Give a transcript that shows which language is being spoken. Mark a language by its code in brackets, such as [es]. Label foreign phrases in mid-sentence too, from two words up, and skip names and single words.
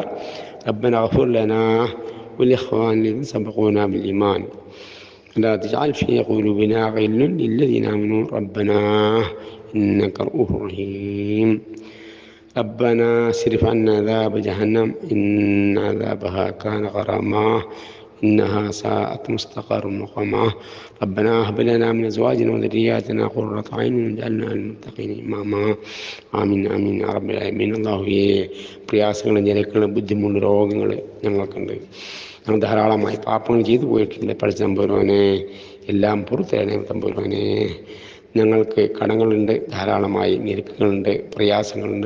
[ar] ربنا اغفر لنا ولإخواننا الذين سبقونا بالإيمان لا تجعل في قلوبنا غلا للذين آمنوا ربنا إنك رؤوف رحيم. ربنا اصرف عنا عذاب جهنم إن عذابها كان غراما إنها ساءت مستقرا مقاما ربنا هب لنا من أزواجنا وذرياتنا قرة أعين واجعلنا للمتقين إماما آمين آمين يا رب العالمين. [ml] അല്ലാഹുവേ, പ്രയാസങ്ങളും ഞെരുക്കളും ബുദ്ധിമുട്ടും രോഗങ്ങൾ ഞങ്ങൾക്കുണ്ട്. ഞങ്ങൾ ധാരാളമായി പാപങ്ങൾ ചെയ്തു പോയിട്ടുണ്ട്. പഠിച്ച തമ്പുരാനെ എല്ലാം പുറത്തേണേ തമ്പുരാനെ. ഞങ്ങൾക്ക് കടങ്ങളുണ്ട്, ധാരാളമായി ഞെരുക്കങ്ങളുണ്ട്, പ്രയാസങ്ങളുണ്ട്.